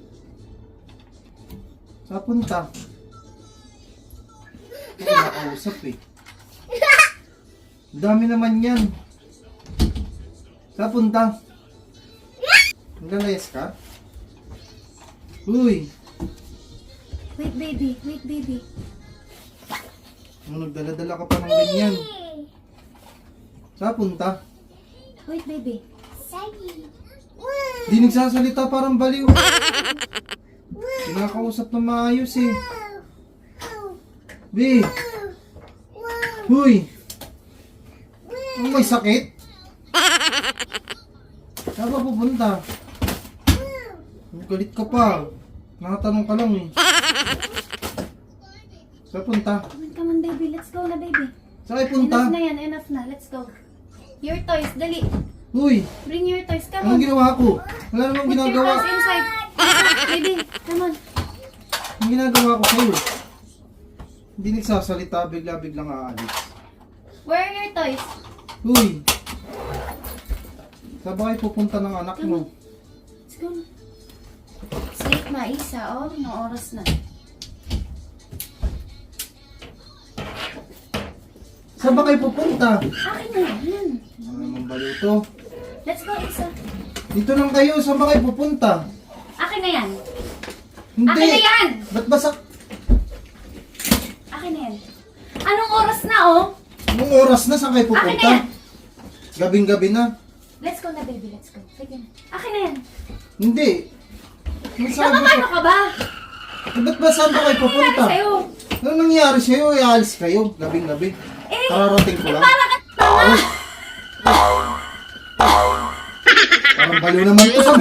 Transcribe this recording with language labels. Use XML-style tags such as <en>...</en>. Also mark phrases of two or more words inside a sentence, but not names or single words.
<tl>Saan punta? Ito kinakausap eh. Dami naman yan. Saan punta? Naglalayas ka? Uy!</tl> <en>Wait baby, wait baby.</en> <tl>Nagdala-dala ka pa ng ganyan. Saan punta?</tl> <en>Wait baby.</en> <tl>Saggy! Di nagsasalita, parang baliw. Kinakausap na maayos eh. Bi! Uy! Ang may sakit? Saan ba pupunta? Galit ka pa. Nakatanong ka lang eh. Saan punta?</tl> <en>Come on baby, let's go na baby.</en> <tl>Saan kayo punta? Enough na yan, enough na.</tl> <en>Let's go. Your toys, dali.</en> <tl>Uy!</tl> <en>Bring your toys, come</en> <tl>Anong</tl> <en>on.</en> <tl>ginawa ko? Wala namang</tl> <en>Put your</en> <tl>ginagawa.</tl> <en>toys inside. Baby, come on.</en> <tl>Ang ginagawa ko sa'yo. Hindi nagsasalita, bigla-biglang aalis.</tl> <en>Where are your toys?</en> <tl>Uy! Saan ba kayo pupunta ng anak mo?</tl> <en>Let's go</en> <tl>na. Sleep na isa, oh. Anong oras na? Saan ba kayo pupunta? Akin na yan. Ano naman baliw to?</tl> <en>Let's go,</en> <tl>Isa. Dito lang kayo. Saan ba kayo pupunta? Akin na yan. Hindi. Akin na yan! Ba't ba sa... Akin na yan. Anong oras na, oh? Anong oras na? Saan kayo Akin na pupunta? yan. Gabing-gabi na.</tl> <en>Let's go na, baby. Let's go.</en> <tl>Sige na. Akin na yan. Hindi. Saan ba? Nakakano ka ba? Ba't ba saan ba kayo Ano pupunta? sa'yo? Anong nangyari sa'yo? Ialis kayo. Gabing-gabi. Eh, Kararating ko lang. para ka tanga! Parang baliw naman to sa...</tl>